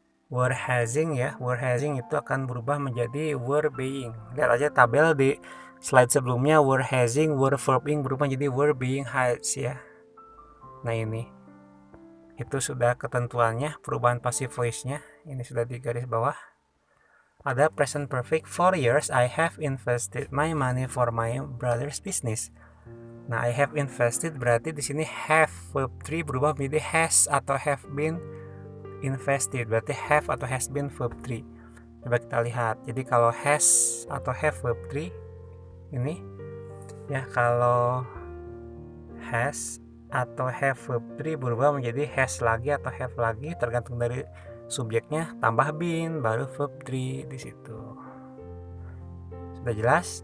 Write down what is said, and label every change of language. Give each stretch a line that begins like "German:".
Indonesian: Were having ya, were having itu akan berubah menjadi were being. Lihat aja tabel di slide sebelumnya, were having, were verbing berubah menjadi were being has ya. Nah, ini itu sudah ketentuannya perubahan passive voice-nya. Ini sudah di garis bawah. Ada present perfect.
English: For years I have invested my money for my brother's business.
Indonesian: Nah, I have invested berarti di sini have verb 3 berubah menjadi has atau have been invested. Berarti have atau has been verb 3. Coba kita lihat. Jadi kalau has atau have verb 3 ini ya, kalau has atau have verb 3 berubah menjadi has lagi atau have lagi tergantung dari subjeknya, tambah been baru verb 3 di situ. Sudah jelas?